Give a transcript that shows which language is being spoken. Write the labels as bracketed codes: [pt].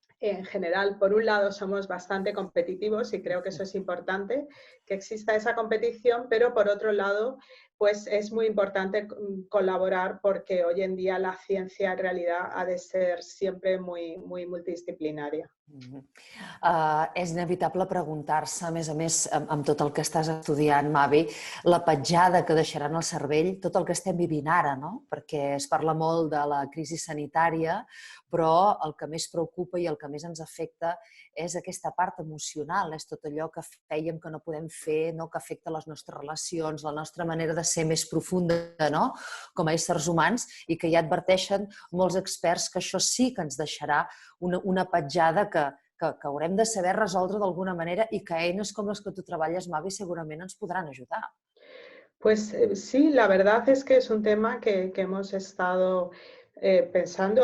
[es] en general, por un lado, somos bastante competitivos y creo que eso es importante, que exista esa competición, pero por otro lado, pues es muy importante colaborar porque hoy en día la ciencia en realidad ha de ser siempre muy, muy multidisciplinaria. [ca] És inevitable preguntar-se, a més, amb tot el que estàs estudiant, Mavi, la petjada que deixaran al cervell, tot el que estem vivint ara, no? Perquè es parla molt de la crisi sanitària, però el que més preocupa i el que més ens afecta és aquesta part emocional, és tot allò que fèiem que no podem fer, no? Que afecta les nostres relacions, la nostra manera de ser més profunda, no? Com a éssers humans, i que ja adverteixen molts experts que això sí que ens deixarà una petjada que haurem de saber resoldre d'alguna manera i que eines com les que tu treballes, Mavi, segurament ens podran ajudar. [es] Pues sí, la verdad es que es un tema que hemos estado pensando.